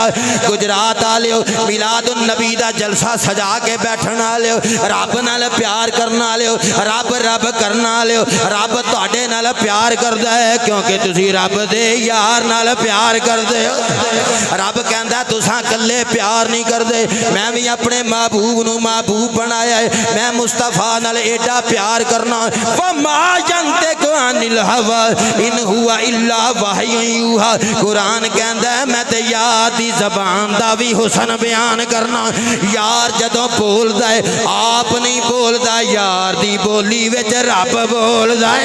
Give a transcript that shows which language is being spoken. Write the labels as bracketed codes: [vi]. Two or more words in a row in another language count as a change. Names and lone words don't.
[pa] گجرات والیو میلاد النبی دا جلسہ سجا کے بیٹھن والیو، رب نال پیار کرن والیو، رب رب کرن والیو، رب تہاڈے نال پیار کردا ہے، کیونکہ تسی رب دے یار نال پیار کردے ہو. رب کہندا تساں کلے پیار نہیں کردے، میں بھی اپنے محبوب نوں محبوب بنایا ہے، میں مصطفیٰ نال ایڈا پیار کرنا. [ar] وما ينطق عن الهوى إن هو إلا وحي يوحى, [pa] قرآن کہندا میں تے یار دی زبان دا بھی حسن بیان کرنا. یار جدوں بولدا ہے آپ نہیں بولدا، یار دی بولی وچ رب بولدا ہے.